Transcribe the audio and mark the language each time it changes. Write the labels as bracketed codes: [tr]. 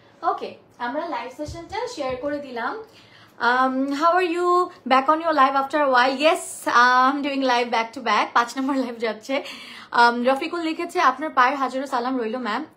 [bn] ওকে, আমরা live সেশনটা share করে দিলাম। [en] How are you back on your live after a while? Yes, I'm doing live back to back. [bn] 5 number live যাচ্ছে। রফিকুল লিখেছে আপনার পায়ের হাজারো সালাম রইলো ম্যাম।